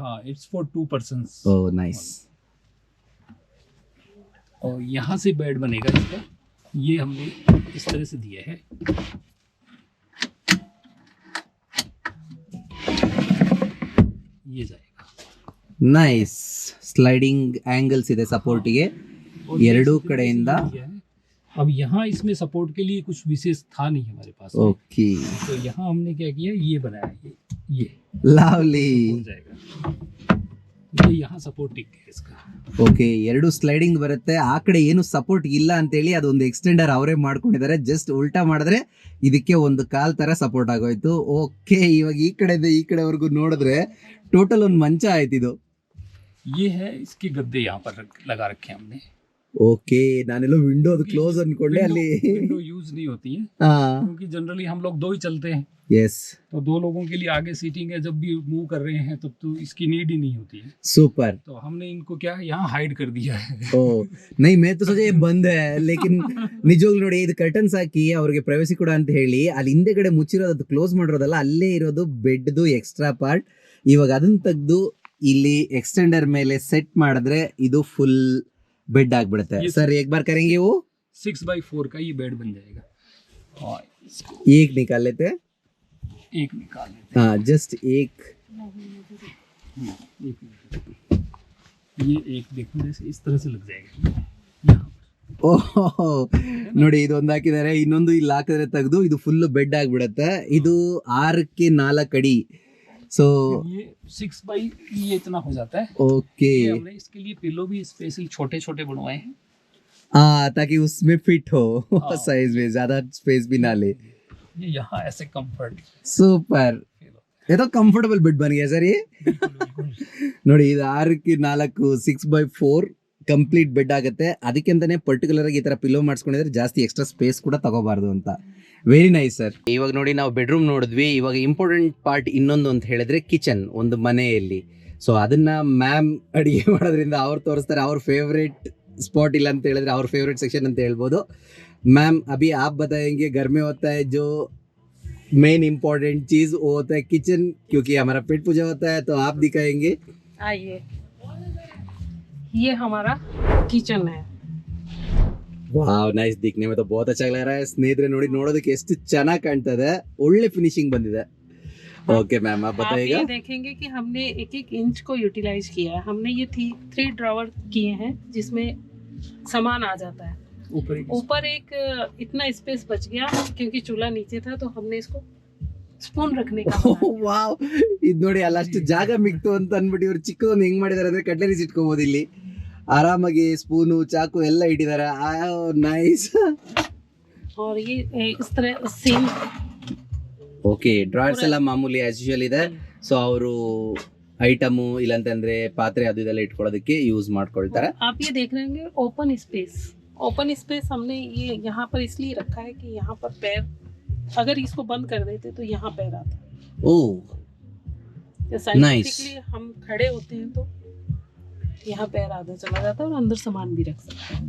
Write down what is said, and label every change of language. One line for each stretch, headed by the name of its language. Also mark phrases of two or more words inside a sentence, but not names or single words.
English: हाँ, it's for 2 persons. oh nice.
Hindi: और यहाँ से बेड बनेगा इसका, ये हमने इस तरह से दिया है. ये जाएगा.
English: nice sliding angles
Kannada: ಇದೆ ಸಪೋರ್ಟಿಗೆ
Hindi: और ये
Kannada: ಎರಡೂ
Hindi: इस तरीके से
Kannada: ಕಡೆಯಿಂದ.
Hindi: दिया है. अब यहाँ इसमें सपोर्ट के लिए कुछ विशेष था नहीं हमारे पास में.
Kannada: ಓಕೆ,
Hindi: तो यहाँ हमने क्या किया, ये बनाया, ये
Kannada: ಲವ್ಲಿ.
Hindi: हो जाएगा. ये यहाँ सपोर्ट टिक है इसका.
Kannada: ಓಕೆ, ಎರಡು ಸ್ಲೈಡಿಂಗ್ ಬರುತ್ತೆ. ಆ ಕಡೆ ಏನು ಸಪೋರ್ಟ್ ಇಲ್ಲ ಅಂತೇಳಿ ಅದೊಂದು ಎಕ್ಸ್ಟೆಂಡರ್ ಅವರೇ ಮಾಡ್ಕೊಂಡಿದ್ದಾರೆ. ಜಸ್ಟ್ ಉಲ್ಟಾ ಮಾಡಿದ್ರೆ ಇದಕ್ಕೆ ಒಂದು ಕಾಲ್ ತರ ಸಪೋರ್ಟ್ ಆಗೋಯ್ತು. ಓಕೆ, ಇವಾಗ ಈ ಕಡೆಯಿಂದ ಈ ಕಡೆವರೆಗೂ ನೋಡಿದ್ರೆ ಟೋಟಲ್ ಒಂದು ಮಂಚ ಆಯ್ತು ಇದು.
Hindi: ये है इसके गद्दे यहाँ पर लगा रखे हैं हमने.
Kannada: ಓಕೆ, ನಾನೆಲ್ಲೋ ವಿಂಡೋದು ಕ್ಲೋಸ್ ಅನ್ಕೊಂಡೆ ಅಲ್ಲಿ.
Hindi: विंडो यूज नहीं होती है
Kannada: ಹಾ,
Hindi: क्योंकि जनरली हम लोग 2 ही चलते हैं,
Kannada: ಎಸ್,
Hindi: तो 2 लोगों के लिए आगे सीटिंग है. जब भी मूव कर रहे हैं तब तो इसकी नीड ही नहीं होती है.
Kannada: ಸೂಪರ್.
Hindi: तो हमने इनको क्या यहाँ हाइड कर दिया है. ओ नहीं मैं तो सोचे बंद है लेकिन
Kannada: ನಿಜವಾಗ್ಲೂ ನೋಡಿ ಇದು ಕರ್ಟನ್ಸ್ ಹಾಕಿ ಅವ್ರಿಗೆ ಪ್ರೈವಸಿ ಕೂಡ ಅಂತ ಹೇಳಿ ಅಲ್ಲಿ ಹಿಂದೆಗಡೆ ಮುಚ್ಚಿರೋದು ಕ್ಲೋಸ್ ಮಾಡಿರೋದಲ್ಲ, ಅಲ್ಲೇ ಇರೋದು ಬೆಡ್ದು
English: extra part.
Kannada: ಇವಾಗ ಅದನ್ನ ತೆಗೆದು ಇಲ್ಲಿ ಎಕ್ಸ್ಟೆಂಡರ್ ಮೇಲೆ ಸೆಟ್ ಮಾಡಿದ್ರೆ ಇದು
English: full bed
Kannada: ಆಗ್ಬಿಡುತ್ತೆ.
Hindi: सर एक बार करेंगे वो 6x4 का ये बेड बन जाएगा. और इसको एक निकाल लेते हैं. एक निकाल लेते हाँ जस्ट एक. हैं. एक ये एक देखो जैसे इस तरह से लग जाएगा यहाँ पर.
Kannada: ಓಹೋ ನೋಡಿ ಇದೊಂದು ಹಾಕಿದ್ದಾರೆ, ಇನ್ನೊಂದು ಇಲ್ಲಿ ಹಾಕಿದ್ರೆ ತೆಗೆದು ಇದು
English: full bed
Kannada: ಆಗ್ಬಿಡುತ್ತೆ. ಇದು 6ಕ್ಕೆ 4 ಅಡಿ.
Hindi: सो ये 6x ये इतना हो जाता है. ओके, ये हमने इसके लिए पिलो भी स्पेशल छोटे छोटे बनवाए हैं. हाँ ताकि उसमें फिट हो हाँ. साइज में ज्यादा स्पेस भी ना ले. ये यहाँ ऐसे कंफर्ट ಸೂಪರ್, ये तो
English: comfortable bed
Hindi: ಬನ್ गया सर ये. बिल्कुल.
Kannada: ನೋಡಿ ಇದು 6ಕ್ಕೆ 4 6x4
English: complete bed
Kannada: ಆಗುತ್ತೆ. ಅದಕ್ಕೆ ಅಂತಾನೆ ಪರ್ಟಿಕ್ಯುಲರ್ ಆಗಿ ಈ ತರ ಪಿಲ್ಲೋ ಮಾಡಿಸ್ಕೊಂಡಿದ್ರೆ ಜಾಸ್ತಿ
English: extra space
Kannada: ಕೂಡ ತಗೋಬಾರ್ದು ಅಂತ.
English: very nice sir.
Kannada: ಇವಾಗ ನೋಡಿ ನಾವು ಬೆಡ್ರೂಮ್ ನೋಡಿದ್ವಿ. ಇವಾಗ
English: important part
Kannada: ಇನ್ನೊಂದು ಅಂತ ಹೇಳಿದ್ರೆ ಕಿಚನ್ ಒಂದು ಮನೆಯಲ್ಲಿ. ಸೊ ಅದನ್ನ ಮ್ಯಾಮ್ ಅಡಿಗೆ ಮಾಡೋದ್ರಿಂದ ಅವ್ರು ತೋರಿಸ್ತಾರೆ. ಅವ್ರ
English: favourite spot
Kannada: ಇಲ್ಲ ಅಂತ ಹೇಳಿದ್ರೆ ಅವ್ರ
English: favourite section
Kannada: ಅಂತ ಹೇಳ್ಬೋದು.
Hindi: मैम अभी आप बताएंगे घर में होता है जो
English: main important
Hindi: चीज वो होता है किचन, क्योंकि हमारा पेट पूजा होता है, तो आप दिखाएंगे. आइए, ये हमारा किचन है.
English: wow nice,
Hindi: ದಿಕ್ನೆ में तो बहुत अच्छा लग रहा है.
Kannada: ಸ್ನೇಹಿತರೆ ನೋಡಿ ನೋಡೋದಕ್ಕೆ ಎಷ್ಟು ಚೆನ್ನಾಗಿ ಕಾಣ್ತಾ ಇದೆ, ಒಳ್ಳೆ ಫಿನಿಶಿಂಗ್ ಬಂದಿದೆ.
English: okay ma'am
Hindi: आप आप बताइएगा. ये देखेंगे कि हमने एक एक इंच को यूटिलाइज किया है. हमने ये 3 ड्रॉवर किए हैं जिसमें सामान आ जाता है. ऊपर एक इतना स्पेस बच गया क्योंकि चूल्हा नीचे था, तो हमने इसको स्पून रखने का बनाया.
Kannada: ವಾವ್, ಇದು ನೋಡಿ ಅಲ್ಲಷ್ಟು ಜಾಗ ಮಿಕ್ತು ಅಂತ ಅಂದ್ಬಿಟ್ಟು ಇವ್ರು ಚಿಕ್ಕದೊಂದು ಹೆಂಗ್ ಮಾಡಿದಾರೆ ಅಂದ್ರೆ ಕಟ್ಲರೀಸ್ ಇಟ್ಕೋಬಹುದು ಇಲ್ಲಿ ಆರಾಮಾಗಿ. ಸ್ಪೂನು ಚಾಕು ಎಲ್ಲ ಇಟ್ಟಿದ್ದಾರೆ. ನೈಸ್.
Hindi: और ये इस तरह सिंक.
Kannada: ಓಕೆ, ಡ್ರಾಯರ್ಸ್ ಎಲ್ಲ ಮಾಮೂಲಿ
English: as usual
Kannada: ಇದೆ. ಸೊ ಅವರು ಐಟಮು ಇಲ್ಲಂತಂದ್ರೆ ಪಾತ್ರೆ ಅದು ಇದೆಲ್ಲ ಇಟ್ಕೊಳ್ಳೋದಕ್ಕೆ ಯೂಸ್ ಮಾಡ್ಕೊಳ್ತಾರೆ.
Hindi: आप ये देख रहे होंगे
English: open space
Hindi: हमने ये यहाँ पर इसलिए रखा है कि यहाँ पर पैर अगर इसको बंद कर देते तो यहाँ पैर आता ओ है. साइंटिफिकली हम खड़े होते हैं तो यहाँ पैर आधा चला जाता है और अंदर सामान भी रख सकते हैं.